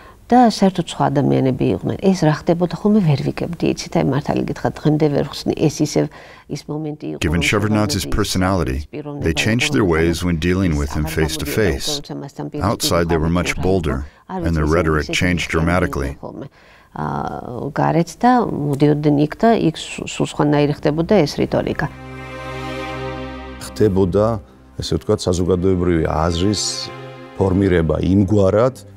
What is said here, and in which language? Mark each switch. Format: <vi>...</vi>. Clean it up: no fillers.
<ka>და საერთოდ სხვა ადამიანები იყვნენ. ეს რა ხდებოდა ხოლმე ვერ ვიგებდი, იცით, აი მართალი გითხრათ, დღემდე ვერ ხსნი, ეს ისევ ის მომენტი იყო.</ka> <en>Given Shevardnadze's personality, they changed their ways when dealing with him face to face. Outside they were much bolder, and their rhetoric changed dramatically.</en> <ka>გარეთ და მოდიოდნენ იქ და იქ სულ სხვანაირი ხდებოდა ეს რიტორიკა. ხდებოდა, ესე ვთქვათ, საზოგადოებრივი აზრის ფორმირება იმგვარად,</ka>